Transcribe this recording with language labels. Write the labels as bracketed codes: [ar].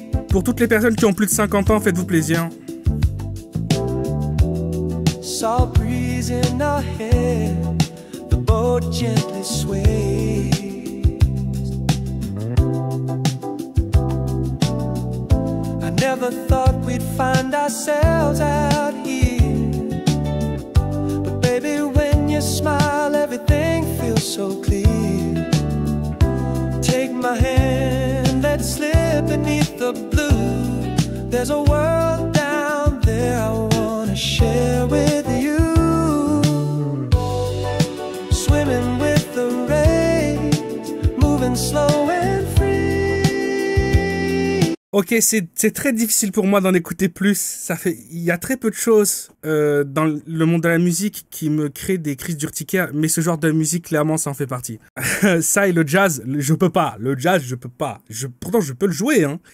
[fr] Pour toutes les personnes qui ont plus de 50 ans, faites-vous plaisir. [en] Salt breeze in our head, the boat gently sways. I never thought we'd find ourselves out here, but baby, when you smile, everything feels so clear. Take my hand, let's slip beneath the blue. There's a world down there I wanna share with you. Swimming with the rays, moving slow and free. [fr] Ok, c'est très difficile pour moi d'en écouter plus. Il y a très peu de choses dans le monde de la musique qui me créent des crises d'urticaire, mais ce genre de musique, clairement, ça en fait partie. Ça et le jazz, je peux pas. Le jazz, je peux pas. Pourtant, je peux le jouer, hein.